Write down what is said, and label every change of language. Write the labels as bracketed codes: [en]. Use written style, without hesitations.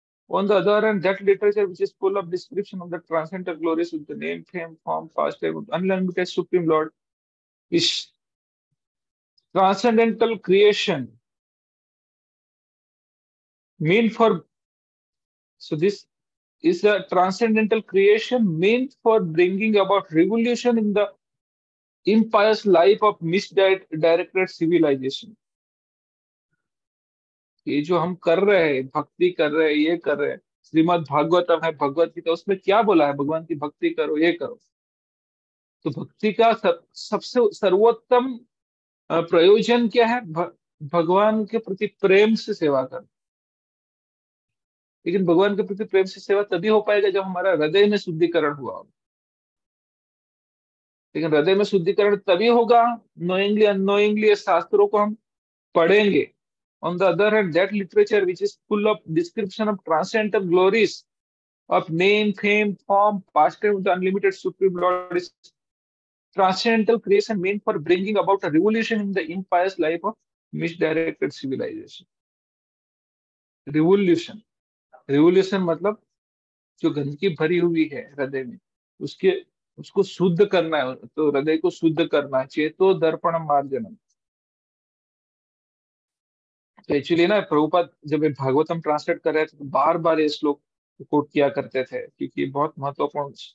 [en] On the other hand, that literature which is full of description of the transcendental glories with the name, fame, form, past, time, unlimited Supreme Lord is transcendental creation mean for, so this is a transcendental creation meant for bringing about revolution in the impious life of misdirected civilization. [hi] ये जो हम कर रहे हैं, भक्ति कर रहे हैं, ये कर रहे हैं, श्रीमद् भागवतम है, भगवत गीता, उसमें क्या बोला है, भगवान की भक्ति करो, ये करो। तो भक्ति का सबसे सर्वोत्तम प्रयोजन क्या है? भगवान के प्रति प्रेम से सेवा करना। लेकिन भगवान के प्रति प्रेम से सेवा तभी हो पाएगा जब हमारा हृदय में शुद्धिकरण हुआ होगा। लेकिन हृदय में शुद्धिकरण तभी होगा, [en] knowingly unknowingly [hi] शास्त्रों को हम पढ़ेंगे। [en] On the other hand, that literature which is full of description of transcendental glories of name, fame, form, pastime of the unlimited supreme Lord is transcendental creation meant for bringing about a revolution in the impious life of misdirected civilization. Revolution, revolution [hi] मतलब जो गंदगी भरी हुई है हृदय में, उसके उसको शुद्ध करना है, तो हृदय को शुद्ध करना है। [sa] चेतो दर्पण मार्जनम। [hi] तो एक्चुअली ना प्रभुपाद जब ये भागवतम ट्रांसलेट कर रहे थे तो बार बार ये श्लोक कोट किया करते थे, क्योंकि ये बहुत महत्वपूर्ण।